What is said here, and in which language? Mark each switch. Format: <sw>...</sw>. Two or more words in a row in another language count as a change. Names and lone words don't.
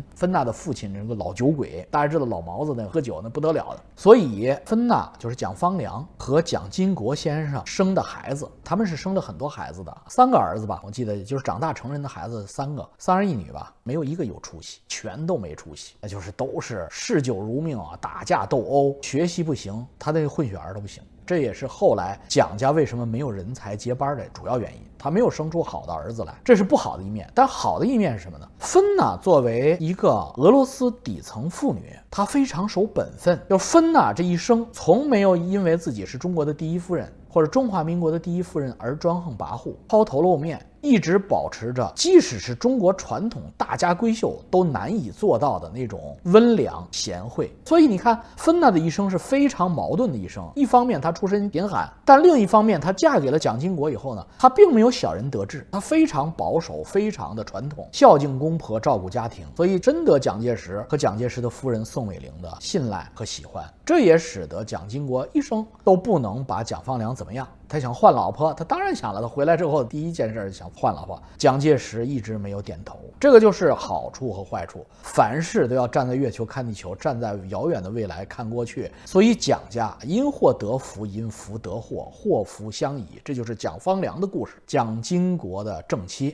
<zh>芬娜的父親是個老酒鬼，大家知道老毛子那喝酒那不得了的，所以芬娜就是蔣方良和蔣經國先生生的孩子，他們是生了很多孩子的，3個兒子吧，我記得就是長大成人的孩子3個，3兒1女吧，沒有一個有出息，全都沒出息，那就是都是嗜酒如命啊，打架鬥毆，學習不行，他的混血兒都不行。這也是後來蔣家為什麼沒有人才接班的主要原因。他没有生出好的兒子来，这是不好的一面。但好的一面是什麼呢？芬娜作為一個俄羅斯底層婦女，她非常守本分。就芬娜這一生從沒有因為自己是中國的第一夫人或者中華民國的第一夫人而專橫跋扈、拋頭露面，一直保持着即使是中國傳統大家閨秀都難以做到的那種溫良賢惠。所以你看，芬娜的一生是非常矛盾的一生。一方面她出身贫寒，但另一方面她嫁給了蔣經国以後呢，她并没有小人得志，她非常保守，非常的傳統，孝敬公婆，照顧家庭，所以深得蔣介石和蔣介石的夫人宋美龄的信賴和喜歡。这也使得蔣经国一生都不能把蔣方良怎麼樣。他想換老婆，他當然想了。他回來之後第一件事想換老婆，蔣介石一直沒有點頭。這個就是好處和壞處，凡事都要站在月球看地球，站在遙遠的未來看過去。所以蔣家因禍得福，因福得禍，禍福相倚。這就是蔣方良的故事，蔣經國的正妻。</zh>